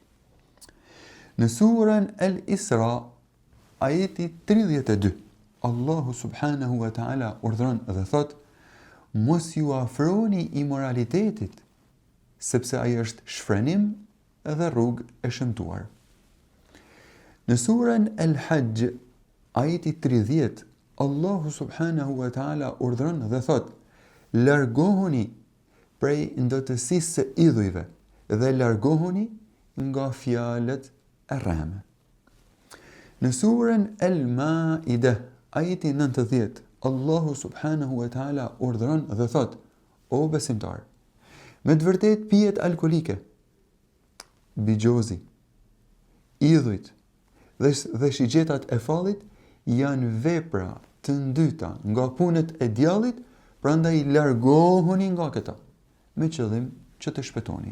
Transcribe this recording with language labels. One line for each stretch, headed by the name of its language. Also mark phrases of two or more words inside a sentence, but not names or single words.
Albanian: Në surën Al-Isra, ajeti 32, Allahu
Arabic: سبحانه وتعالى
Albanian: urdhëron dhe thot: mos ju afroni imoralitetit, sepse ai është shfrenim dhe rrugë e shëmtuar. Në surën Al-Hajj, ajeti 30, Allahu
Arabic: سبحانه وتعالى
Albanian: urdhëron dhe thot: largohuni prej ndotësisë së idhujve dhe largohuni nga fjalët e rreme. Në surën Al-Ma'idah, ajeti 90, Allahu
Arabic: سبحانه وتعالى
Albanian: urdhëron dhe thot: o besimtar, me të vërtet pijet alkolike, bigjozi, idhujt dhe shigjetat e fallit janë vepra të ndyta nga punët e djallit, prandaj largohuni nga këta, me qëllim që të shpëtoni.